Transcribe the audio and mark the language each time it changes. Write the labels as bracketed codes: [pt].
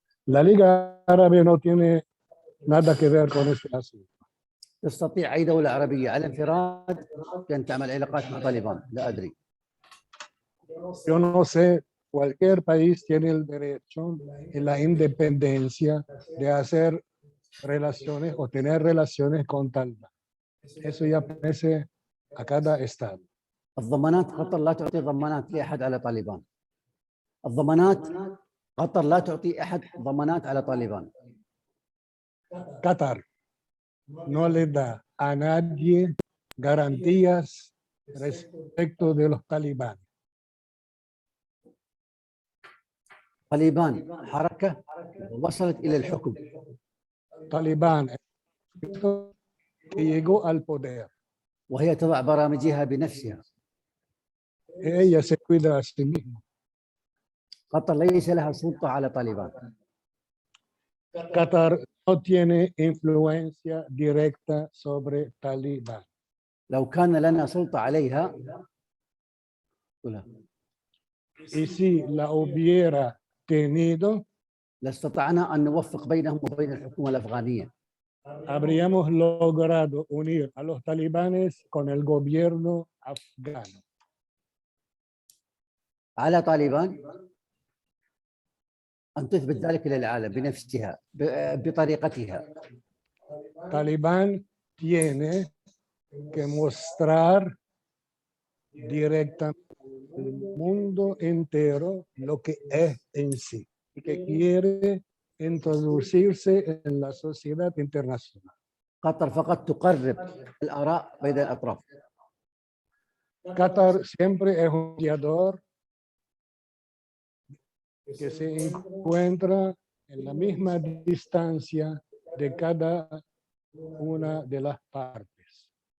[es] La Liga Árabe no tiene nada que ver con este asunto. [ar] تستطيع أي دولة عربية على انفراد أن تعمل علاقات مع طالبان؟ لا أدري. [es] Yo no sé, cualquier país tiene el derecho y la independencia de hacer relaciones o tener relaciones con Talibán. Eso ya pertenece a cada estado. [ar] الضمانات قطر لا تعطي ضمانات لأحد على طالبان. الضمانات قطر لا تعطي أحد ضمانات على طالبان. [es] Qatar no le da a nadie garantías respecto de los talibanes. [ar] طالبان حركة وصلت إلى الحكم. [es] Talibán llegó al poder. [ar] وهي تضع برامجها بنفسها. [es] Ella se cuida a sí misma. [ar] قطر ليس لها سلطة على طالبان. [es] Qatar no tiene influencia directa sobre Talibán. [ar] لو كان لنا سلطة عليها [es] Y si la hubiera tenido, [ar] لاستطعنا أن نوفق بينهم وبين الحكومة الأفغانية. [es] habríamos logrado unir a los talibanes con el gobierno afgano. [ar] على طالبان أن تثبت ذلك للعالم بنفسها بطريقتها. [es] Talibán tiene que mostrar directamente al mundo entero lo que es en sí y que quiere introducirse en la sociedad internacional. [ar] قطر فقط تقرب الآراء بين الأطراف. [es] Qatar siempre es un mediador que se encuentra en la misma distancia de cada una de las partes.